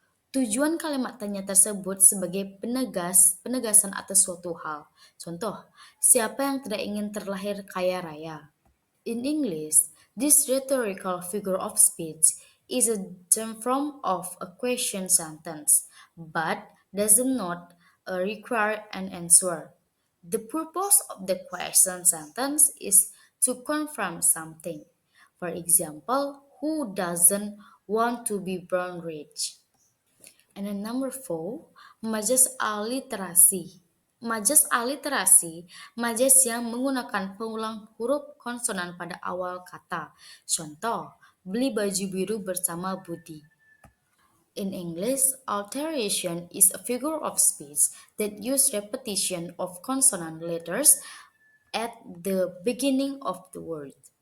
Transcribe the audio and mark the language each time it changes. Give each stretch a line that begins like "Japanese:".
Indonesian: Tujuan kalimat tanya tersebut sebagai penegasan atas suatu hal. Contoh, siapa yang tidak ingin terlahir kaya raya?
English: In English, this rhetorical figure of speech is a term form of a question sentence, but does not require an answer. The purpose of the question sentence is to confirm something. For example, who doesn't want to be born rich? And then number four, majas aliterasi.
Indonesian: Majas aliterasi, majas yang menggunakan pengulang huruf konsonan pada awal kata. Contoh, beli baju biru bersama Budi.
English: In English, alteration is a figure of speech that use repetition of consonant letters at the beginning of the word.